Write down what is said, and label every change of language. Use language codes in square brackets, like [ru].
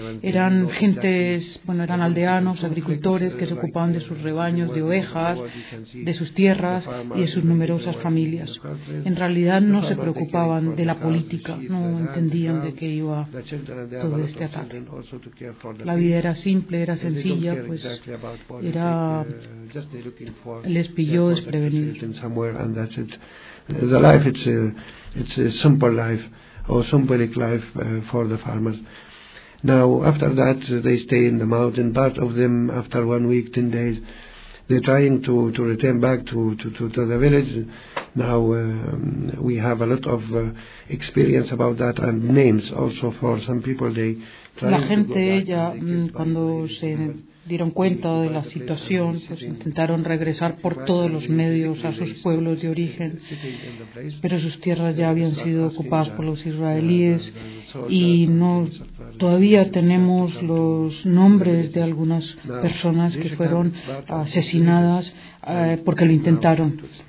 [es] Eran gentes, bueno, eran aldeanos, agricultores que se ocupaban de sus rebaños, de ovejas, de sus tierras y de sus numerosas familias. En realidad no se preocupaban de la política, no entendían de qué iba todo este ataque. La vida era simple, era sencilla, pues era, les pilló desprevenido. [en] Somewhere, and that's it. The life, it's a simple life or symbolic life for the farmers. Now, after that, they stay in the mountain. Part of them, after 1 week, 10 days, they're trying to return back to the village. Now, we have a lot of experience about that and names also for some people. They try. [es] La gente, ella, cuando se dieron cuenta de la situación, pues intentaron regresar por todos los medios a sus pueblos de origen, pero sus tierras ya habían sido ocupadas por los israelíes y no todavía tenemos los nombres de algunas personas que fueron asesinadas porque lo intentaron.